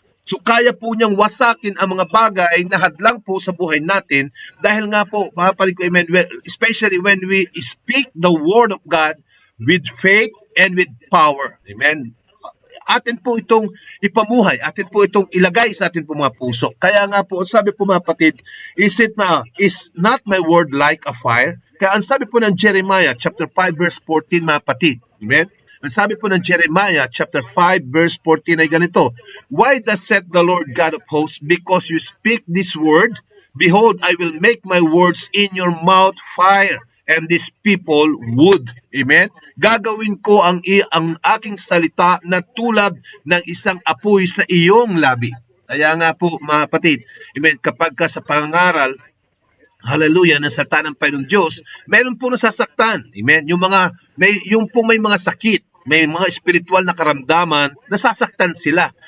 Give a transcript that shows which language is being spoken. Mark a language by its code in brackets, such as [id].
[tl] So kaya po niyang wasakin ang mga bagay na hadlang po sa buhay natin dahil nga po, mga kapatid ko, amen, [en] especially when we speak the word of God with faith and with power. [tl] Amen. Atin po itong ipamuhay, atin po itong ilagay sa atin po mga puso. Kaya nga po, sabi po mga kapatid, [en] is not my word like a fire? [tl] Kaya ang sabi po ng Jeremiah chapter 5 verse 14, mga kapatid. Amen. Ang sabi po ng Jeremiah chapter 5 verse 14 ay ganito, [en] why thus saith the Lord God of hosts, because you speak this word, behold, I will make my words in your mouth fire, and these people wood. Amen? [tl] Gagawin ko ang aking salita na tulad ng isang apoy sa iyong labi. Kaya nga po, mga kapatid, amen, kapag ka sa pangaral, hallelujah, ng salita ng Panginoon Diyos, meron po nasasaktan. Amen? Yung may mga sakit, may mga spiritual na karamdaman, nasasaktan sila.